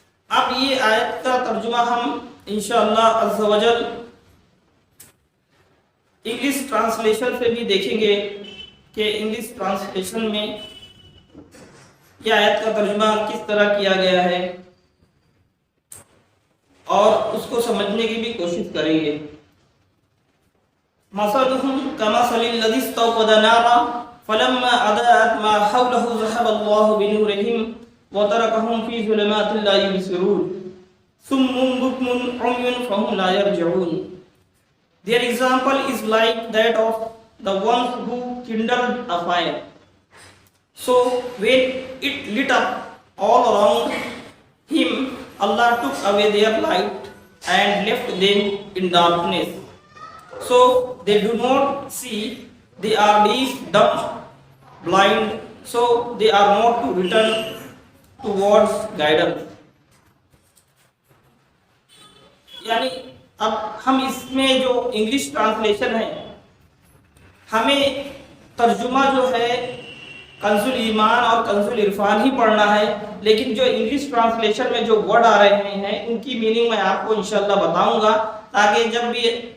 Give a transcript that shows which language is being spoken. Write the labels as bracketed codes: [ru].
[ur] اب یہ آیت کا ترجمہ ہم انشاءاللہ عز و جل انگلش ٹرانسلیشن سے بھی دیکھیں گے کہ انگلش ٹرانسلیشن میں یہ آیت کا ترجمہ کس طرح کیا گیا ہے اور اس کو سمجھنے کی بھی کوشش کریں گے. [ar] مثلهم كمثل الذي استوقد نارا فلما اضاءت ما حوله ذهب الله بنورهم وتركهم في ظلمات لا يبصرون صم بكم عمي فهم لا يرجعون. [en] Their example is like that of the ones who kindled a fire. So when it lit up all around him, Allah took away their light and left them in darkness. So they do not see, they are deaf, dumb, blind, so they are not to return towards guidance. [ur] یعنی اب ہم اس میں جو English translation ہے، ہمیں ترجمہ جو ہے کنز الایمان اور کنز العرفان ہی پڑھنا ہے، لیکن جو انگلش ٹرانسلیشن میں جو ورڈ آ رہے ہیں ان کی میننگ میں آپ کو انشاءاللہ بتاؤں گا، تاکہ جب بھی